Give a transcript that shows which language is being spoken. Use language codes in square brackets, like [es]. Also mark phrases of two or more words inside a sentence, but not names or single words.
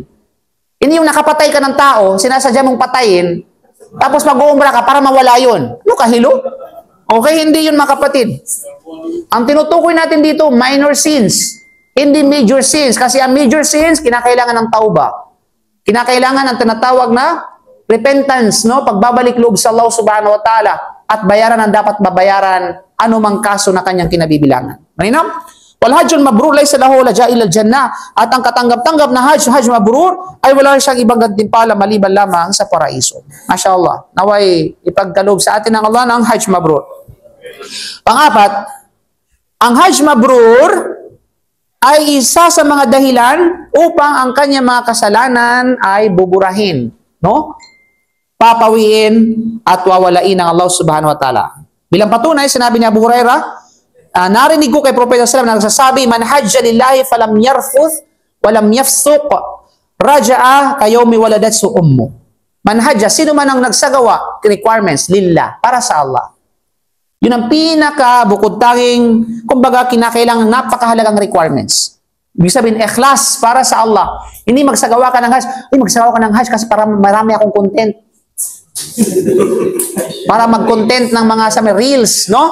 [tl] Hindi yung nakapatay ka ng tao, sinasadya mong patayin, tapos mag-uumbra ka para mawala yun. Ano kahilo? Okay, hindi yun, mga kapatid. Ang tinutukoy natin dito, [en] minor sins, [tl] hindi [en] major sins. [tl] Kasi ang [en] major sins, [tl] kinakailangan ng tauba. Kinakailangan ng tinatawag na repentance, pagbabalik loob sa [ar] الله سبحانه وتعالى, [tl] at bayaran ang dapat babayaran anumang kaso na kanyang kinabibilangan. Malinaw? [ar] والحج المبرور ليس له جزاء إلا الجنة, [tl] at ang katanggap-tanggap na [ar] حج مبرور [tl] ay wala siyang ibang gantimpala maliban lamang sa paraiso. Masyaallah. Naway ipagkaloob sa atin ng Allah ng [ar] حج مبرور. [tl] Pang-apat, ang [ar] حج مبرور [tl] ay isa sa mga dahilan upang ang kanyang mga kasalanan ay buburahin, papawiin at wawalain ng [ar] الله سبحانه وتعالى. [tl] Bilang patunay, sinabi ni Abu Hurairah, narinig ko kay Propeta [ar] صلى الله عليه وسلم [tl] nagsasabi, [ar] من حج لله فلم يرفث ولم يفسق رجع كيوم ولدته أمه. من حج, [tl] sino man ang nagsagawa, requirements, lillah, para sa Allah. Yun ang pinaka bukod tanging, kumbaga kinakailangang napakahalagang requirements. Ibig sabihin, ikhlas para sa Allah. Hindi magsagawa ka ng hajj. Magsagawa ka ng hajj kasi para marami akong content. Para mag-content ng mga sa reels, no?